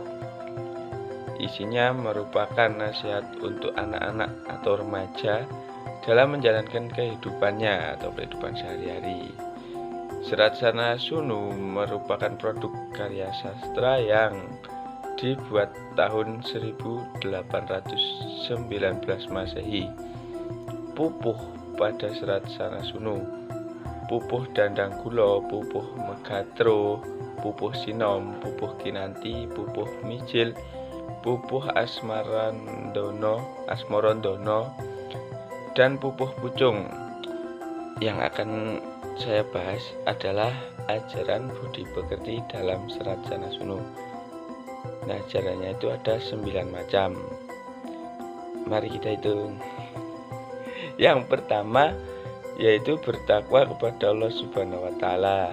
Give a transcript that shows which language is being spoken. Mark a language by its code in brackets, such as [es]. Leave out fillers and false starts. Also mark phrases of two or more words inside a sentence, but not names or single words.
[id] Isinya merupakan nasihat untuk anak-anak atau remaja dalam menjalankan kehidupannya atau kehidupan sehari-hari. Serat Sanasunu merupakan produk karya sastra yang dibuat tahun 1819 Masehi. Pupuh pada Serat Sanasunu: pupuh dandang gula, pupuh megatro, pupuh sinom, pupuh kinanti, pupuh mijil, pupuh asmorondono, dan pupuh pucung. Yang akan saya bahas adalah ajaran budi pekerti dalam Serat Sanasunu. Nah, ajarannya itu ada 9 macam. Mari kita hitung. Yang pertama yaitu bertakwa kepada Allah [ar] سبحانه وتعالى.